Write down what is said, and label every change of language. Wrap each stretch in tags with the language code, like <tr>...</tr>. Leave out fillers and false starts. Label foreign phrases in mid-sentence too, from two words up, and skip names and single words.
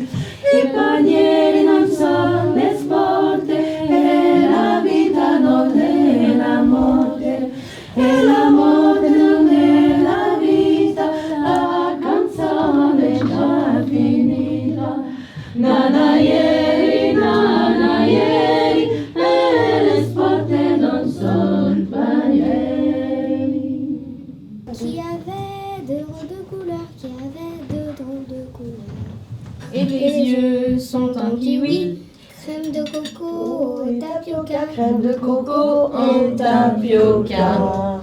<it>I panieri non son le svolte e la vita non è la morte. E la morte non è la vita, la canzone è già finita. Nana ieri, e le sporte non son panieri.</it> <fr>Qui avait deux drôles de couleurs, qui avait deux drôles de couleurs. Et les yeux sont en kiwi. Crème de coco, tapioca. Crème de coco en tapioca.</fr>